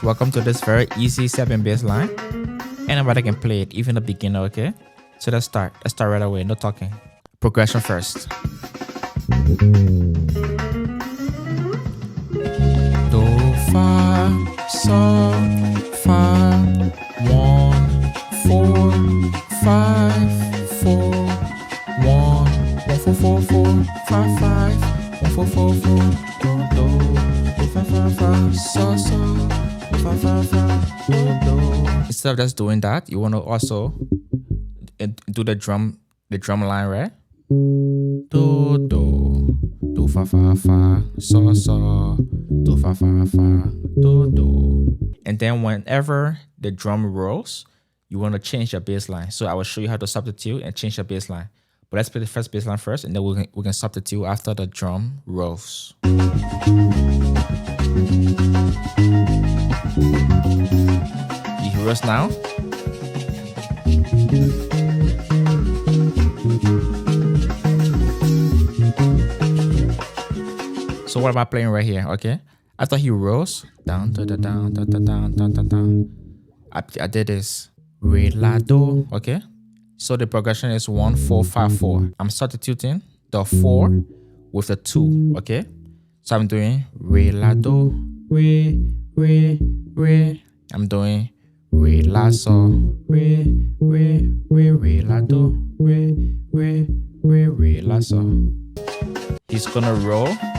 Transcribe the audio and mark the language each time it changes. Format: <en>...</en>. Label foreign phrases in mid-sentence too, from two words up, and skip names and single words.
<en>Welcome to this very easy 7 bass line. Anybody can play it, even a beginner, okay? So let's start. Let's start right away, no talking. Progression first. Do, fa, sol, fa, 1, 4, 5, 4, 1, 1, 4, 4, 4, 5, 5, 1, 4, 4, 4, do, 5, 5, 5, sol, sol, 5, 5, 5, do. Instead of just doing that, you want to also do the drum line, right? Do, fa, fa, fa, sol, sol, do, fa, fa, fa, do. And then whenever the drum rolls, you want to change your bass line. So I will show you how to substitute and change your bass line. But let's play the first bass line first, and then we can substitute after the drum rolls. You hear us now? So what am I playing right here? Okay, after he rolls down, down, down, down, down, down, down, down. I did this re la do. Okay, so the progression is 1 4 5 4. I'm substituting the 4 with the 2. Okay, so I'm doing re la do, re re re. I'm doing re la sol, re re re re la do, re re re re la sol. He's gonna roll.</en>